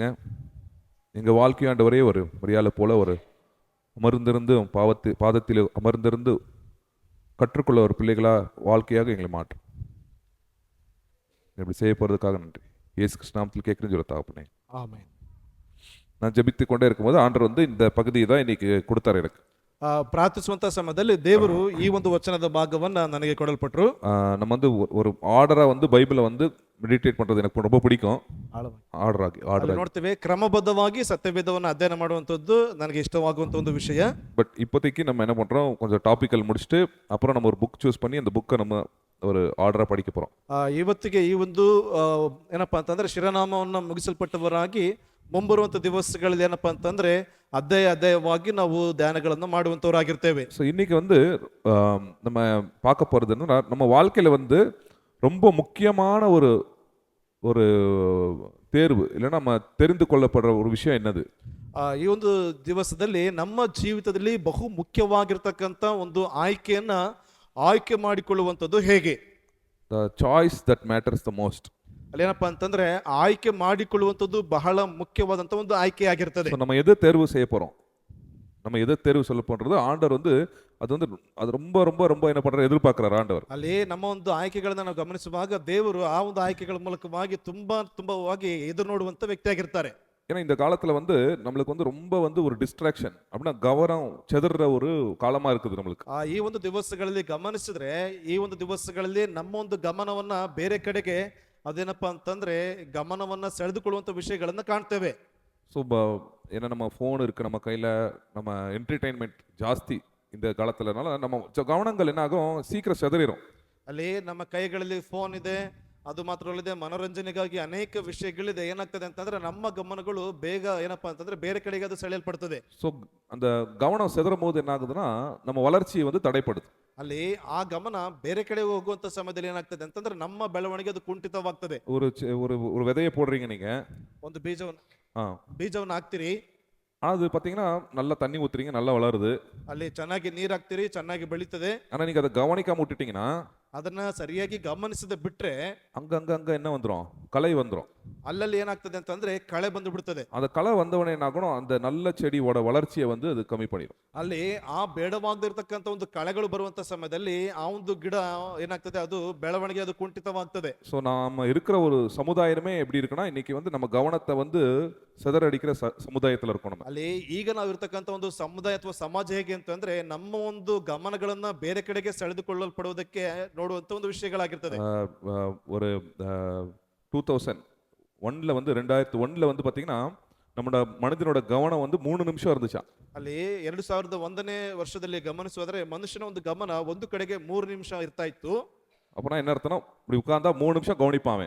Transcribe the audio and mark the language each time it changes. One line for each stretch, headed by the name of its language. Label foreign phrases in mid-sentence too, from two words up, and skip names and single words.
Tamil: எங்கள் வாழ்க்கை ஆண்டவரே ஒரு மரியாளை போல ஒரு அமர்ந்திருந்து பாதத்தில் அமர்ந்திருந்து கற்றுக்கொள்ள ஒரு பிள்ளைகளா வாழ்க்கையாக எங்களை மாற்றும். இப்படி செய்ய போறதுக்காக நன்றி. இயேசு கிறிஸ்து நாமத்தில் கேட்கிறேன்னு சொல்ல தகப்பனே, ஆமென். நான் ஜெபித்து கொண்டே இருக்கும்போது ஆண்டவர் வந்து இந்த பகுதியை தான் இன்னைக்கு கொடுத்தாரு எனக்கு.
Kannada: ಪ್ರಾರ್ಥಿಸುವಂತ ಸಮಯದಲ್ಲಿ ದೇವರು ಈ ಒಂದು ವಚನದ ಭಾಗವನ್ನ ನನಗೆ ಕೊಡಲ್ಪಟ್ರು.
Tamil: நம்ம வந்து ஒரு ஆர்டரா வந்து பைபிளை வந்து மெடிடேட் பண்றது எனக்கு ரொம்ப பிடிக்கும்.
Kannada: ಆರ್ಡರ್ ನೋಡ್ತೇವೆ, ಕ್ರಮಬದ್ಧವಾಗಿ ಸತ್ಯವೇದವನ್ನು ಅಧ್ಯಯನ ಮಾಡುವಂತದ್ದು ನನಗೆ ಇಷ್ಟವಾಗುವಂತ ಒಂದು ವಿಷಯ.
Tamil: பட் இப்போதைக்கு நம்ம என்ன பண்றோம், கொஞ்சம் டாபிக்கல் முடிச்சுட்டு அப்புறம் நம்ம ஒரு
English: book choose
Tamil: பண்ணி அந்த புக்கை நம்ம ஒரு ಆರ್ಡರ್ படிக்க போறோம்.
Kannada: ಇವತ್ತಿಗೆ ಈ ಒಂದು ಏನಪ್ಪಾ ಅಂತಂದ್ರೆ ಶಿರನಾಮವನ್ನು ಮುಗಿಸಲ್ಪಟ್ಟವರಾಗಿ ಮುಂಬರುವಂತ ದಿವಸಗಳಲ್ಲಿ ಏನಪ್ಪಾ ಅಂತಂದ್ರೆ ಅಧ್ಯಾಯವಾಗಿ ನಾವು ಧ್ಯಾನಗಳನ್ನು ಮಾಡುವಂತವರಾಗಿರ್ತೇವೆ.
Tamil: ஸோ இன்னைக்கு வந்து நம்ம பார்க்க போறது என்னன்னா, நம்ம வாழ்க்கையில வந்து ரொம்ப முக்கியமான ஒரு ஒரு தேர்வு இல்லைன்னா நம்ம தெரிந்து கொள்ளப்படுற ஒரு விஷயம் என்னது?
Kannada: ಈ ಒಂದು ದಿವಸದಲ್ಲಿ ನಮ್ಮ ಜೀವಿತದಲ್ಲಿ ಬಹು ಮುಖ್ಯವಾಗಿರ್ತಕ್ಕಂಥ ಒಂದು ಆಯ್ಕೆ ಮಾಡಿಕೊಳ್ಳುವಂಥದ್ದು ಹೇಗೆ?
English: The choice that matters the most.
Kannada: ಅಲ್ಲೇನಪ್ಪ ಅಂತಂದ್ರೆ ಆಯ್ಕೆ ಮಾಡಿಕೊಳ್ಳುವಂಥದ್ದು ಬಹಳ ಮುಖ್ಯವಾದಂಥ ಒಂದು ಆಯ್ಕೆ ಆಗಿರ್ತದೆ.
Tamil: நம்ம எதை தேர்வு செய்ய போறோம், நம்ம எதை தேர்வு சொல்ல போன்றது ஆண்டவர் வந்து அது ரொம்ப ரொம்ப ரொம்ப என்ன பண்ற எதிர்பார்க்கிறார் ஆண்டவர்.
Kannada: ಅಲ್ಲಿ ನಮ್ಮ ಒಂದು ಆಯ್ಕೆಗಳನ್ನ ನಾವು ಗಮನಿಸುವಾಗ ದೇವರು ಆ ಒಂದು ಆಯ್ಕೆಗಳ ಮೂಲಕವಾಗಿ ತುಂಬವಾಗಿ ಎದುರು ನೋಡುವಂತ ವ್ಯಕ್ತಿ ಆಗಿರ್ತಾರೆ.
Tamil: ஏன்னா இந்த காலத்துல வந்து நம்மளுக்கு வந்து ரொம்ப வந்து ஒரு டிஸ்ட்ராக்ஷன் அப்படின்னா கவனம் செதற ஒரு காலமா இருக்குது நம்மளுக்கு.
Kannada: ಈ ಒಂದು ದಿವಸಗಳಲ್ಲಿ ಗಮನಿಸಿದ್ರೆ ಈ ಒಂದು ದಿವಸಗಳಲ್ಲಿ ನಮ್ಮ ಒಂದು ಗಮನವನ್ನ ಬೇರೆ ಕಡೆಗೆ ಅದೇನಪ್ಪಾ ಅಂತಂದ್ರೆ ಗಮನವನ್ನ ಸೆಳೆದುಕೊಳ್ಳುವಂತ ವಿಷಯಗಳನ್ನ ಕಾಣ್ತೇವೆ.
Tamil: ஸோ ஏன்னா நம்ம ஃபோன் இருக்கு நம்ம கையில, நம்ம என்டர்டெயின்மெண்ட் ஜாஸ்தி இந்த காலத்துலனால நம்ம கவனங்கள் என்ன ஆகும், சீக்கிரம் செதறிடும்.
Kannada: ಅಲ್ಲಿ ನಮ್ಮ ಕೈಗಳಲ್ಲಿ ಫೋನ್ ಇದೆ, ಅದು ಮಾತ್ರ ಅಲ್ಲದೆ ಮನೋರಂಜನೆಗಾಗಿ ಅನೇಕ ವಿಷಯಗಳಿದೆ. ಏನಾಗ್ತದೆ ಅಂತಂದ್ರೆ ನಮ್ಮ ಗಮನಗಳು ಬೇಗ ಏನಪ್ಪಾ ಅಂತಂದ್ರೆ ಬೇರೆ ಕಡೆಗೆ ಅದು ಸೆಳೆಯಲ್ಪಡ್ತದೆ.
Tamil: ஸோ அந்த கவனம் செதறும் போது என்ன ஆகுதுன்னா நம்ம வளர்ச்சி வந்து தடைப்படுது.
Kannada: ಅಲ್ಲಿ ಆ ಗಮನ ಬೇರೆ ಕಡೆ ಹೋಗುವಂತ ಸಮಯದಲ್ಲಿ ಏನಾಗ್ತದೆ ಅಂತಂದ್ರೆ ನಮ್ಮ ಬೆಳವಣಿಗೆ ಅದು ಕುಂಠಿತವಾಗ್ತದೆ.
Tamil: ஒரு விதையை போடுறீங்க நீங்க,
Kannada: ಒಂದು ಬೀಜವನ್ನು ಹಾಕ್ತಿರಿ,
Tamil: அது பாத்தீங்கன்னா நல்லா தண்ணி ஊத்துறீங்க, நல்லா வளருது,
Kannada: ಅಲ್ಲಿ ಚೆನ್ನಾಗಿ ನೀರ್ ಹಾಕ್ತಿರಿ, ಚೆನ್ನಾಗಿ ಬೆಳೀತದೆ.
Tamil: ஆனா நீங்க அதை கவனிக்காம விட்டுட்டீங்கன்னா
Kannada: ಅದನ್ನ ಸರಿಯಾಗಿ ಗಮನಿಸದೆ ಬಿಟ್ರೆ
Tamil: அங்க என்ன வந்துடும், களை வந்துடும்.
Kannada: ಅಲ್ಲಲ್ಲಿ ಏನಾಗ್ತದೆ ಅಂತಂದ್ರೆ ಕಳೆ ಬಂದು ಬಿಡ್ತದೆ.
Tamil: அந்த களை வந்தவனே என்ன ஆகணும், அந்த நல்ல செடியோட வளர்ச்சியை வந்து அது கம்மி பண்ணிடும்.
Kannada: ಅಲ್ಲಿ ಆ ಬೇಡವಾಗದಿರ್ತಕ್ಕಂಥ ಒಂದು ಕಳೆಗಳು ಬರುವಂತ ಸಮಯದಲ್ಲಿ ಆ ಒಂದು ಗಿಡ ಏನಾಗ್ತದೆ, ಅದು ಬೆಳವಣಿಗೆ ಅದು ಕುಂಠಿತವಾಗ್ತದೆ.
Tamil: ஸோ நாம இருக்கிற ஒரு சமுதாயமே எப்படி இருக்குன்னா, இன்னைக்கு வந்து நம்ம கவனத்தை வந்து சிதறடிக்கிற சமுதாயத்துல இருக்கோம் நம்ம.
Kannada: ಅಲ್ಲಿ ಈಗ ನಾವು ಇರ್ತಕ್ಕಂಥ ಒಂದು ಸಮುದಾಯ ಅಥವಾ ಸಮಾಜ ಹೇಗೆ ಅಂತಂದ್ರೆ ನಮ್ಮ ಒಂದು ಗಮನಗಳನ್ನ ಬೇರೆ ಕಡೆಗೆ ಸೆಳೆದುಕೊಳ್ಳಲ್ಪಡುವುದಕ್ಕೆ ನೋಡುವಂತ ಒಂದು ವಿಷಯಗಳಾಗಿರ್ತದೆ.
Tamil: ஒரு 2001ல வந்து 2001ல வந்து பார்த்தீங்கன்னா நம்மளோட மனிதனோட கவனம் வந்து 3 நிமிஷம் இருந்துச்சாம்.
Kannada: ಅಲ್ಲಿ 2001ನೇ ವರ್ಷದಲ್ಲಿ ಗಮನಿಸೋದ್ರೆ ಮನುಷ್ಯನ ಒಂದು ಗಮನ ಒಂದು ಕಡೆಗೆ 3 ನಿಮಿಷ ಇರ್ತಾ ಇತ್ತು.
Tamil: அப்பனா என்ன அர்த்தம்னா இப்படி உட்கார்ந்தா 3 நிமிஷம் கவனிப்பான் அவன்.